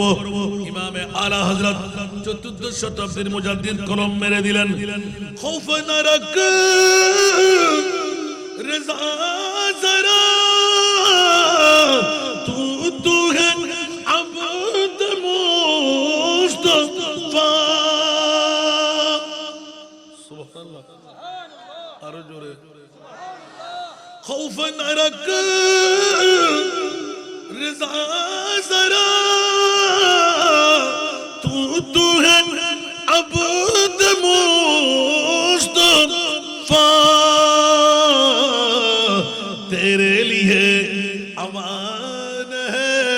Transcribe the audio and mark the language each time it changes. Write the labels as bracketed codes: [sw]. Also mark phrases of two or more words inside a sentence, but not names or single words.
[bn] ইমামে আলা হযরত চতুর্দশ শতাব্দীর মুজাদ্দিদ কলম মেরে দিলেন, [ur] خوف نہ رکھ رضا ذرا تو ہے عبد مصطفیٰ. [bn] সুবহানাল্লাহ, আরো জোরে। [ur] خوف نرك رضا ذرا تو ہے عبد مصطفیٰ، تیرے لیے امان ہے،